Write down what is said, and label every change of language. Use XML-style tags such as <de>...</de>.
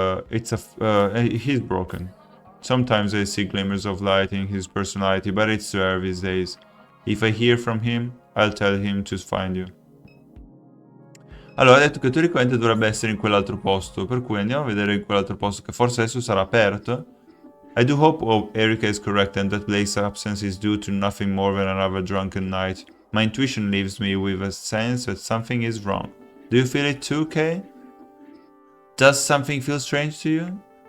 <en>He's broken. Sometimes I see glimmers of light in his personality, but it's rare these days. If I hear from him, I'll tell him to find you.</en> <it>Allora, ha detto che teoricamente dovrebbe essere in quell'altro posto, per cui andiamo a vedere in quell'altro posto, che forse adesso sarà aperto.</it> <en>I do hope Erika is correct and that Blake's absence is due to nothing more than another drunken night. My intuition leaves me with a sense that something is wrong. Do you feel it too, Kay? Does something feel strange to you?</en>